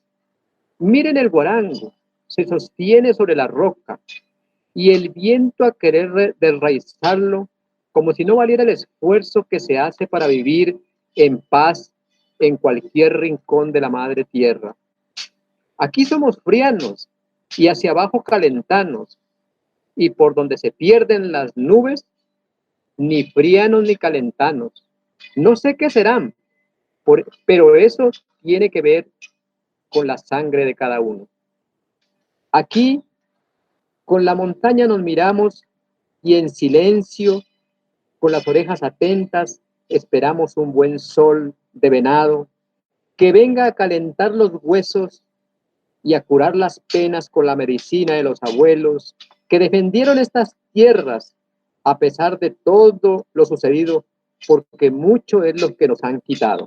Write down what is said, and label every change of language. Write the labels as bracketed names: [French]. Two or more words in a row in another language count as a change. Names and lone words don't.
[Spanish] Miren el guarango, se sostiene sobre la roca y el viento a querer desraizarlo como si no valiera el esfuerzo que se hace para vivir en paz en cualquier rincón de la madre tierra. Aquí somos frianos y hacia abajo calentanos, y por donde se pierden las nubes, ni frianos ni calentanos. No sé qué serán, pero eso tiene que ver con la sangre de cada uno. Aquí, con la montaña nos miramos y en silencio, con las orejas atentas, esperamos un buen sol de venado que venga a calentar los huesos y a curar las penas con la medicina de los abuelos que defendieron estas tierras a pesar de todo lo sucedido, porque mucho es lo que nos han quitado.